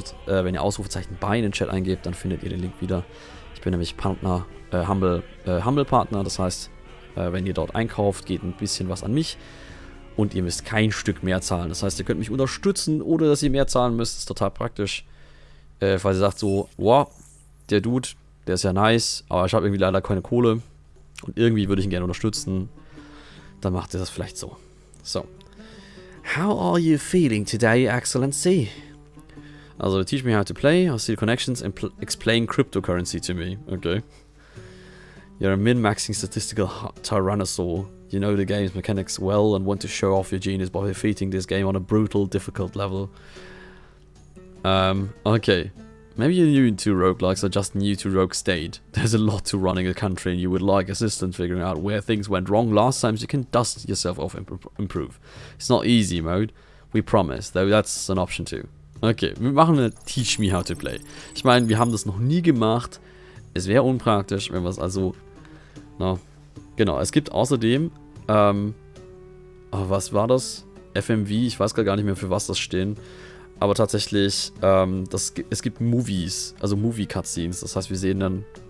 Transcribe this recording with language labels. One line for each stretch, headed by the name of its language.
German: Wenn ihr Ausrufezeichen bei in den Chat eingebt, dann findet ihr den Link wieder. Ich bin nämlich Partner, Humble Partner, das heißt, wenn ihr dort einkauft, geht ein bisschen was an mich und ihr müsst kein Stück mehr zahlen. Das heißt, ihr könnt mich unterstützen, ohne dass ihr mehr zahlen müsst. Das ist total praktisch. Falls ihr sagt so, wow, der Dude, der ist ja nice, aber ich habe irgendwie leider keine Kohle und irgendwie würde ich ihn gerne unterstützen, dann macht ihr das vielleicht so. So.
English: How are you feeling today, Excellency? Also, teach me how to play, I'll see the connections and explain cryptocurrency to me. Okay. You're a min-maxing statistical tyrannosaur. You know the game's mechanics well and want to show off your genius by defeating this game on a brutal, difficult level. Okay. Maybe you're new to roguelikes or just new to Rogue State. There's a lot to running a country and you would like assistance figuring out where things went wrong last time so you can dust yourself off and improve. It's not easy mode. We promise, though that's an option too.
German: Okay, wir machen eine Teach Me How to Play. Ich meine, wir haben das noch nie gemacht. Es wäre unpraktisch, wenn wir es also... Na, genau, es gibt außerdem... was war das? FMV, ich weiß gar nicht mehr, für was das stehen. Aber tatsächlich, es gibt Movies, also Movie-Cutscenes. Das heißt, wir sehen dann...